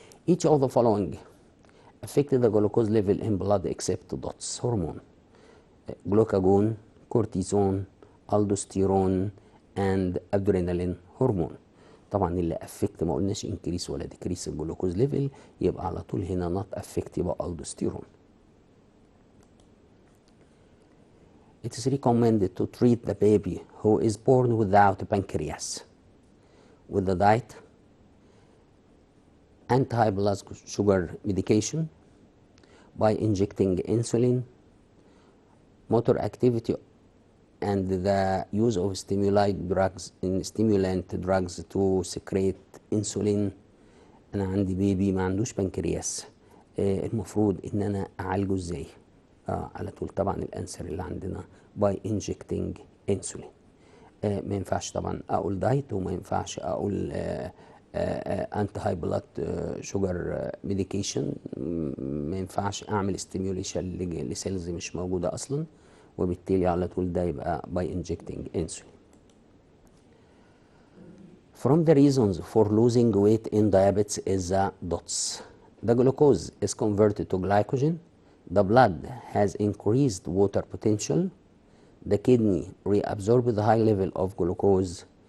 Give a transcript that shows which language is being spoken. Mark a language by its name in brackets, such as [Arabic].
[English] Each of the following affect the glucose level in blood except DOTS hormone: glucagon, cortisone, aldosterone and adrenaline hormone. [Arabic] طبعا اللي افكت ما قلناش انكريس ولا ديكريس الجلوكوز ليفل، يبقى على طول هنا نوت افكت يبقى aldosterone. [English] It is recommended to treat the baby who is born without pancreas with the diet, anti-blood sugar medication, by injecting insulin, motor activity, and the use of stimulant drugs to secrete insulin. [Arabic] انا عندي بيبي ما عندوش بنكرياس، المفروض ان انا اعالجه ازاي؟ على طول طبعا الانسر اللي عندنا [English] by injecting insulin. [Arabic] ما ينفعش طبعا اقول دايت، وما ينفعش اقول انتي هاي بلاد شوجر ميديكيشن، ما ينفعش اعمل ستيميوليشن لسيلز مش موجوده اصلا، وبالتالي على طول ده يبقى [English] by injecting insulin. From the reasons for losing weight in diabetes is the DOTS. The glucose is converted to glycogen. The blood has increased water potential. The kidney reabsorbs the high level of glucose.